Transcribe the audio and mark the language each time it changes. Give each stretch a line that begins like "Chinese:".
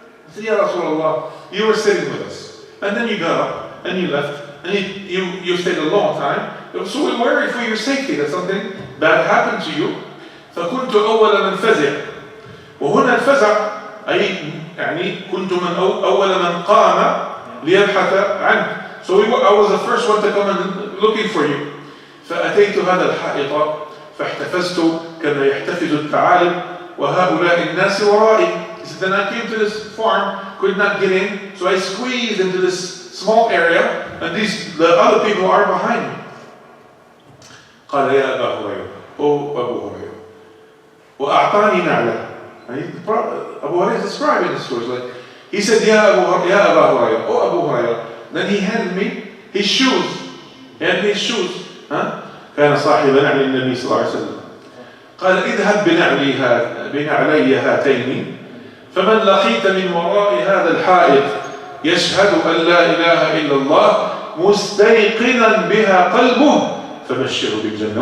English: I said, Ya Rasulullah, you were sitting with us, and then you got up and you left, and you stayed a long time, so we worried for your safety that something bad happened to you.
Arabic: فكنت أول من فزع. وهنا الفزع أي يعني كنت أول من قام ليبحث عنك.
English: So I was the first one to come and looking for you.
Arabic: فأتيت هذا الحائط فاحتفزت كما يحتفز الثعالب وهؤلاء الناس ورائي.
English: He said, then I came to this farm, could not get in, so I squeezed into this small area, and the other people are behind me.
Arabic: قال يا أبا هريرة,
English: O Abu Hurairah,
Arabic: وأعطاني نعلة.
English: Abu Hurairah is describing this story. Like, he said, Ya Abu Hurairah, O Abu Hurairah. Then he handed me his shoes. He handed me his shoes.
Arabic: كان صاحبا عن النبي صلى الله عليه وسلم. قال اذهب بنعلي هاتين فمن لقيت من وراء هذا الحائط يشهد أن لا إله إلا الله مستيقنا بها قلبه فبشره بالجنة.